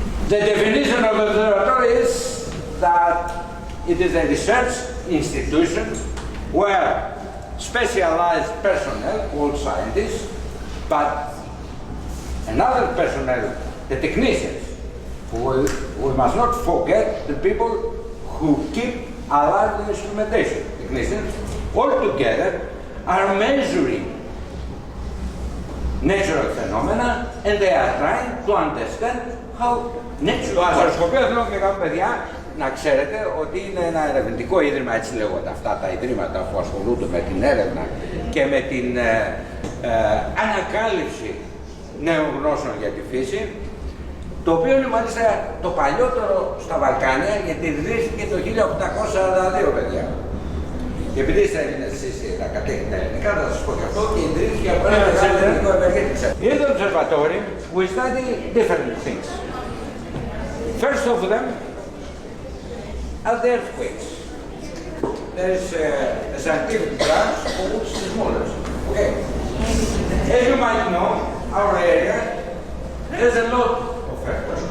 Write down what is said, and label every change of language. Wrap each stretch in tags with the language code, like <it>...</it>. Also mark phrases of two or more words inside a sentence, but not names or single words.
<en>The definition of observatory is that it is a research institution where specialized personnel, called scientists, but another personnel, the technicians, we must not forget the people who keep alive the instrumentation. Technicians all together are measuring natural phenomena and they are trying to understand how natural.</en> <el>Το αστροσκοπείο θέλω και κάποια παιδιά να ξέρετε ότι είναι ένα ερευνητικό ίδρυμα, έτσι λέγονται αυτά τα ιδρύματα που ασχολούνται με την έρευνα και με την ανακάλυψη νέων γνώσεων για τη φύση, το οποίο είναι μάλιστα το παλιότερο στα Βαλκάνια, γιατί ιδρύθηκε το 1842, παιδιά. Και επειδή είστε Έλληνες εσείς τα κατέχετε τα ελληνικά, θα σας πω και αυτό, και ιδρύθηκε από ένα εξαιρετικό ευεργέτη.</el> <en>In the observatory, we study different things. First of them are the earthquakes. There is a scientific branch for which is the smallest. Okay. As you might know, our area has a lot of earthquakes.</en>